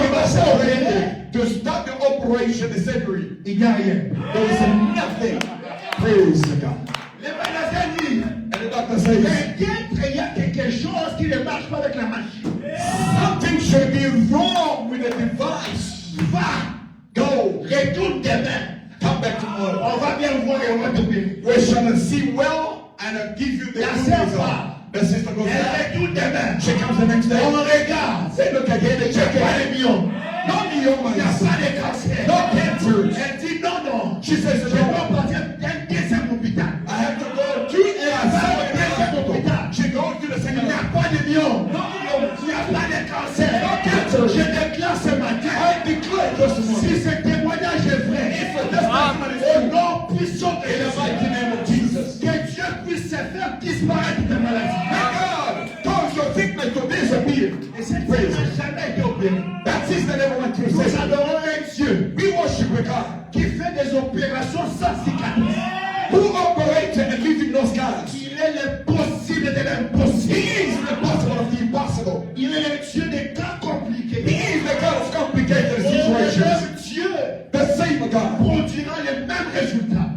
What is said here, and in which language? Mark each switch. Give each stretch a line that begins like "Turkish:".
English: separated to stop the operation, the surgery.
French: Il n'y a rien.
English: There was nothing. Praise God.
French: Les médecins disent,
English: and the doctor says,
French: peut-être il y a quelque chose qui ne marche pas avec la machine.
English: Something should be wrong with the device.
French: Va,
English: go,
French: retourne demain.
English: Come back tomorrow.
French: On va bien voir et on va te bien.
English: We shall see well and give you the good result. The sister goes back. She comes the next day.
French: On regarde.
English: Say, look again. They check it. No myoma. No cancer.
French: Elle dit non, non.
English: She says,
French: je dois partir d'un deuxième hôpital.
English: I have to go to a hôpital. She goes to the second.
French: Il n'y a pas de myome.
English: No myome.
French: Il n'y a pas de cancer.
English: No cancer.
French: Je déclare ce matin.
English: I declare this morning.
French: Si ce témoignage est vrai, au nom puissant de Jésus, que Dieu puisse se faire disparaître de maladie.
English: God, cause your sickness to disappear.
French: Et cette praise jamais été opérée.
English: That sister never went through.
French: Nous adorons un Dieu.
English: We worship a God
French: qui fait des opérations sans cicatrice.
English: Who operates and leaves no scars.
French: Il est le possible de l'impossible.
English: He is the possible of the impossible.
French: Il est le Dieu des cas compliqués.
English: He is the God of complicated situations.
French: Dieu,
English: the same God,
French: produira les mêmes résultats.